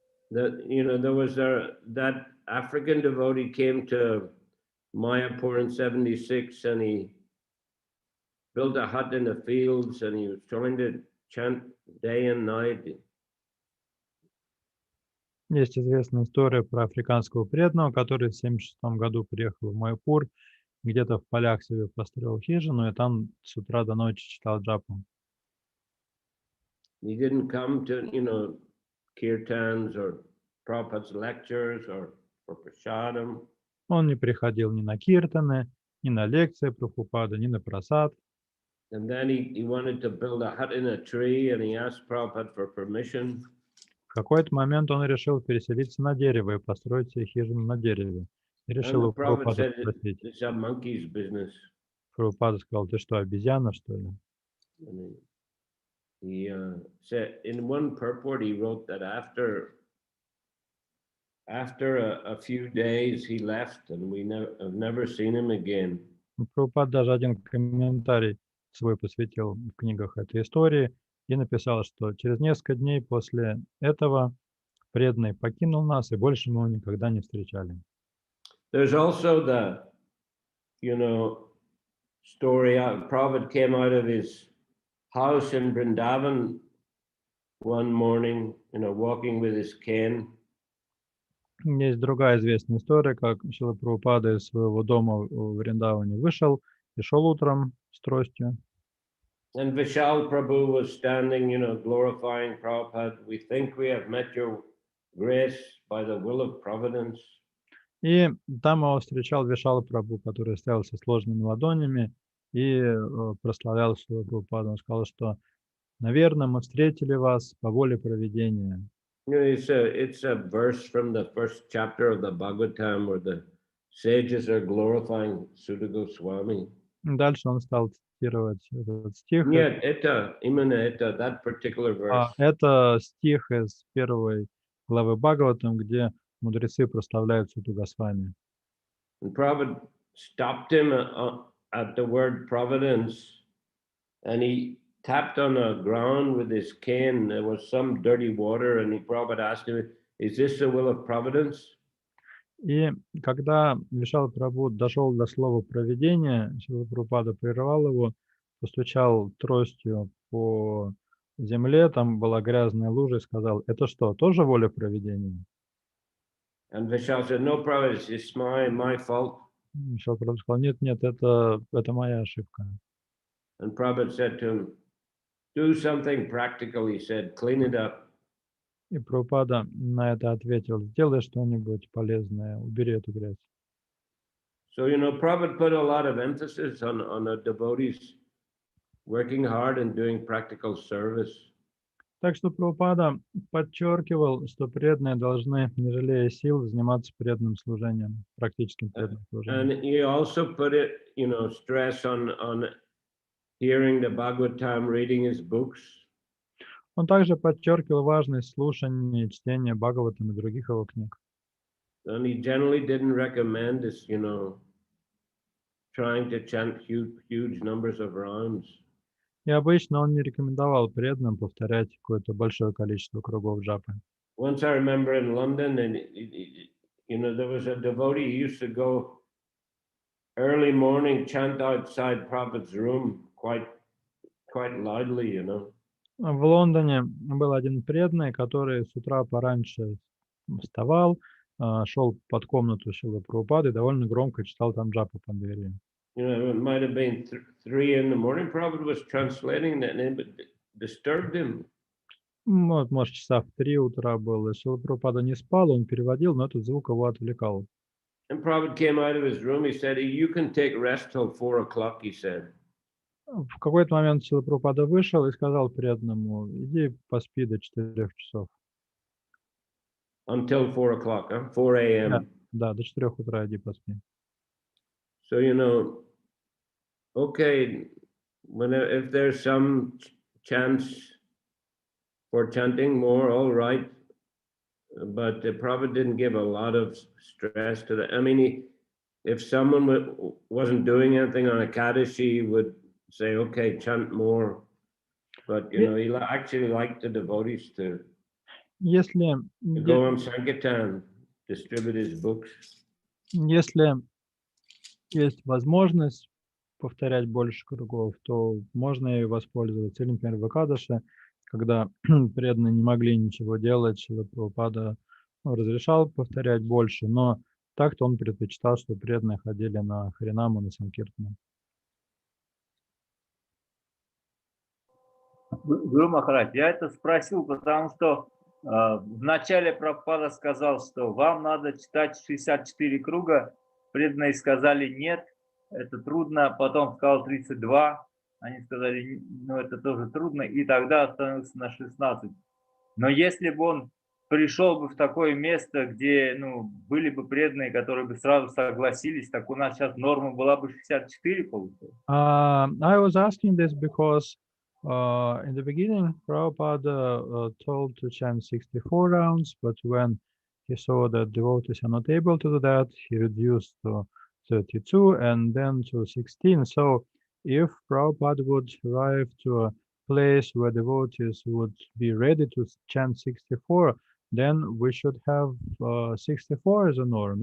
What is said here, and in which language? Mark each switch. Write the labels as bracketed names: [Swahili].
[English] There was that African devotee came to Mayapur in 76, and he built a hut in the fields, and he was trying to chant day and night. [Russian] Есть известная история про африканского преданного, который в 1976 году приехал в Майяпур, где-то в полях себе построил хижину, и там с утра до ночи читал джапу. [English] He didn't come to, kirtans or Prabhupada's lectures or for prasadam. [Russian] Он не приходил ни на киртаны, ни на лекции Прабхупады, ни на прасад. [English] And then he wanted to build a hut in a tree, and he asked Prabhupada for permission. [Russian] В какой-то момент он решил переселиться на дерево и построить себе хижину на дереве. И решил [English] And [Russian] у [English] Prabhupada [Russian] Прабхупада [English] said, [Russian] спросить. [English] it's a monkey's business. [Russian] Прабхупада сказал, ты что, обезьяна, что ли? [English] And he said, in one purport, he wrote that after a few days, he left, and we have never seen him again. [Russian] Прабхупада даже один комментарий свой посвятил в книгах этой истории и написал, что через несколько дней после этого преданный покинул нас, и больше мы его никогда не встречали. [English] There's also the, story. Prabhupada came out of his house in Vrindavan one morning, walking with his cane. [Russian] Есть другая известная история, как Шрила Прабхупада из своего дома в Вриндаване вышел и шел утром с тростью. [English] And Vishal Prabhu was standing, glorifying Prabhupada. We think we have met your grace by the will of providence. [Russian] И там его встречал Вишала Прабху, который стоял со сложными ладонями и прославлял Шрила Прабхупаду. Он сказал, что, наверное, мы встретили вас по воле провидения. [English] It's a verse from the first chapter of the Bhagavatam where the sages are glorifying Sutta Goswami. [Russian] Дальше он стал цитировать этот стих. Нет, именно [English] that particular verse. [Russian] Это стих из первой главы Бхагаватам, где мудрецы прославляют Сутту Госвами. [English] And Prabhupada stopped him at the word providence, and he tapped on the ground with his cane. There was some dirty water, and Prabhupada asked him, "Is this the will of providence?" [Russian] И когда Вишала Прабху дошел до слова «провидение», Шрила Прабхупада прервал его, постучал тростью по земле, там была грязная лужа, и сказал, это что, тоже воля провидения? [English] And Vishal said, "No, Prabhupada, it's my fault." [Russian] Вишала Прабху сказал, нет, это моя ошибка. [English] And Prabhupada said to him, "Do something practical," he said, "clean it up." [Russian] И Прабхупада на это ответил, сделай что-нибудь полезное, убери эту грязь. [English] So, Prabhupada put a lot of emphasis on the devotees working hard and doing practical service. [Russian] Так что Прабхупада подчеркивал, что преданные должны, не жалея сил, заниматься преданным служением, практическим преданным служением. [English] And he also put it, stress on hearing the Bhagavatam, reading his books. [Russian] Он также подчеркивал важность слушания и чтения Бхагаватам и других его книг. [English] And he generally didn't recommend this, trying to chant huge numbers of rounds. [Russian] И обычно он не рекомендовал преданным повторять какое-то большое количество кругов джапы. [English] once I remember in London, and you know, there was a devotee who used to go early morning, chant outside Prabhupada's room quite loudly, you know. [Russian] В Лондоне был один преданный, который с утра пораньше вставал, шел под комнату Шрилы Прабхупады и довольно громко читал там джапу под дверью. [English] You know, it might have been 3 in the morning. Prabhupada was translating that, and it disturbed him. [Russian] Вот, может, часа в 3 утра было. Шрила Прабхупада не спал, он переводил, но этот звук его отвлекал. [English] And Prabhupada came out of his room. He said, "You can take rest till 4 o'clock." He said. [Russian] В какой-то момент Шрила Прабхупада вышел и сказал преданному: иди поспи до 4 часов. [English] Until 4 o'clock, huh? 4 a.m. [Russian] Да, до 4 утра иди поспи. [English] So, you know, okay, if there's some chance for chanting more, all right. But the Prabhupada didn't give a lot of stress to that. I mean, if someone wasn't doing anything on Ekadashi, he would say, okay, chant more. But, you know, he actually liked the devotees to [Russian] Если [English] go on Sankirtan, distribute his books. [Russian] Если есть возможность повторять больше кругов, то можно и воспользоваться. Или, например, в Экадаше, когда преданные не могли ничего делать, Шрила Прабхупада разрешал повторять больше, но так-то он предпочитал, что преданные ходили на Харинаму, на Санкиртану. Гуру Махарадж, я это спросил, потому что вначале Прабхупада сказал, что вам надо читать 64 круга, преданные сказали нет, это трудно, потом сказал 32, они сказали, ну это тоже трудно, и тогда остановился на 16. Но если бы он пришел бы в такое место, где были бы преданные, которые бы сразу согласились, так у нас сейчас норма была бы 64, получается. [English] I was asking this because in the beginning, Prabhupada told to chant 64 rounds, but when he saw that devotees are not able to do that, he reduced to 32 and then to 16. So if Prabhupada would arrive to a place where devotees would be ready to chant 64, then we should have 64 as a norm.